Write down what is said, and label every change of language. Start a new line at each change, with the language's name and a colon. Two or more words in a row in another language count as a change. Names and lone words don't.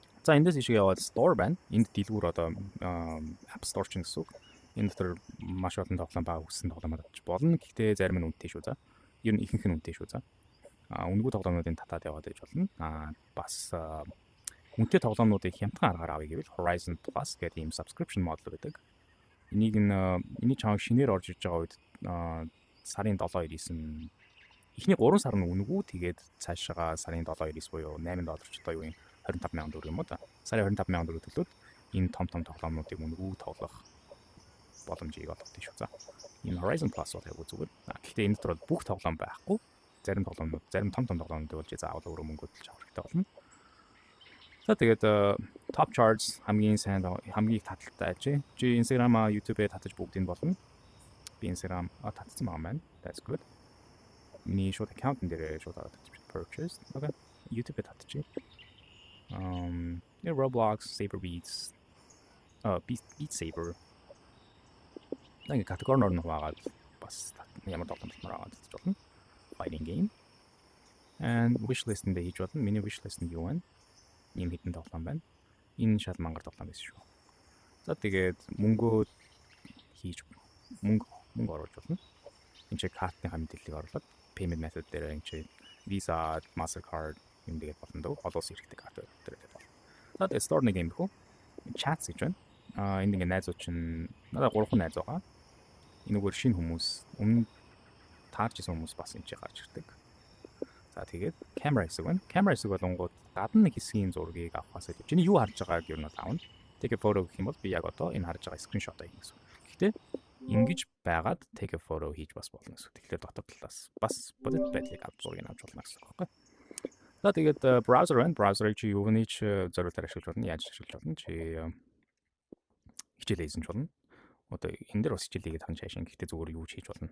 Mongolian: За эндээс ишгээ яваад store байна. Энд дэлгүүр одоо App Store ч гэсэн үг. Энэ дотор маш олон тоглоом байгаа хүссэн тоглоом авч болно. Гэхдээ зарим нь үнэтэй шүү за. Ер нь ихэнх нь үнэтэй шүү за. Үнэгүй тоглоомнуудыг татаад яваад иж болно. Бас үнэтэй тоглоомнуудыг хямдхан аргаар авъя гэвэл Horizon Plus гэдэг ийм
English: subscription model
Mongolian: байдаг. Энийг чамайг шинээр орж иж байгаа үед сарын 7-9 эхний 3 сар нь үнэгүй, тэгээд цаашаа сарын 7-9 буюу $8 ч одоо юу юм 25,000 төгрөг юм уу та. Сарын 25,000 төгрөг төлөөд энэ том тоглоомнуудыг үнэгүй тоглох боломжийг олгодог шүү за. Энэ Horizon Plus бол яг зүгээр. Гэхдээ энэ дотор бүх тоглоом байхгүй. Зарим том тоглоомнууд болж заавал өөрөө мөнгө төлж авах хэрэгтэй болно. За тэгээд
English: top charts
Mongolian: хамгийн их таталтай ажээ. Чи Instagram, YouTube-ээр татаж бүгдийг болно. Би Instagram татсан байгаа маань.
English: That's good.
Mongolian: Миний шууд аккаунт дээр шууд татаж
English: purchase. Okay.
Mongolian: YouTube-ээр татчих. Roblox, Saber Beats, Beat Saber. Нэг категори нөр байгаа бас ямар тоглоом болмоор аваад болно.
English: Fighting game. And wishlist
Mongolian: энэ хийж болно. Миний wishlist нь юу вэ? Ийм хитэн тоглоом байна. Энэ шал мангар тоглоом байсан шүү. За тэгээд мөнгө оруулж болно. Энд чи картны мэдээллийг оруулаад
English: payment method
Mongolian: дээр энэ чи Visa, Mastercard юм дээр болно дөө. Олоос хэрэгтэй карт дээр болно. За тэгээд store нэг юм хөө. Chat гэж байна. Энд ингээ найзууд чинь надад 3 найз байгаа. Энэ үгээр шинэ хүмүүс өмнө таарч исэн хүмүүс бас энэ чи гарч ирдэг. За тэгээд camera хэсэг байна. Camera хэсэг болонгууд гадна нэг хэсгийн зургийг авахаас илүү чиний юу харж байгааг ер нь аавна.
English: Take a photo
Mongolian: гэх юм бол би яг одоо энэ харж байгаа screenshot аа гэсэн. Гэхдээ ингэж байгаад
English: take a photo
Mongolian: хийж бас болно гэсэн. Тэгэхээр дотор талаас бас бодит байдлыг авч зургийг авч болно гэсэн үг байхгүй. За тэгээд browser байна. Browser-ыг чи юуны ч зориулаар ашиглаж болно. Яаж ашиглаж болно? Чи хичээл хийсэн ч болно. Одоо энэ дээр бас хичээлийг ханаж хайшин гэхдээ зүгээр юу ч хийж болно.